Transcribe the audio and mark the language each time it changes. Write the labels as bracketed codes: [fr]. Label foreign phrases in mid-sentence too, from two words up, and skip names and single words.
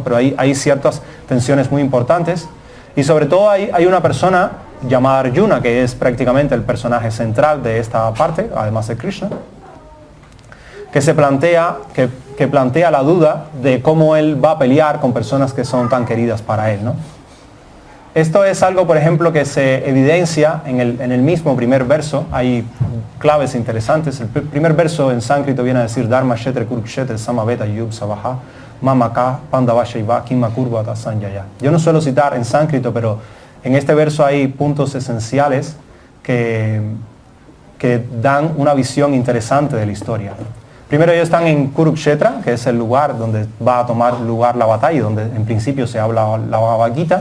[es] Pero hay ciertas tensiones muy importantes y sobre todo hay una persona llamada Arjuna, que es prácticamente el personaje central de esta parte, además de Krishna, que plantea la duda de cómo él va a pelear con personas que son tan queridas para él, ¿no? Esto es algo, por ejemplo, que se evidencia en el mismo primer verso. Hay claves interesantes. El primer verso en sánscrito viene a decir [sa] Dharma Shetre Kurukshetre Samaveta Yub Savaha Mamaka Pandavashaiva Kima Kurvata Sanjaya. [es] Yo no suelo citar en sánscrito, pero en este verso hay puntos esenciales que dan una visión interesante de la historia. Primero ellos están en Kurukshetra, que es el lugar donde va a tomar lugar la batalla, donde en principio se habla la Bhagavad Gita.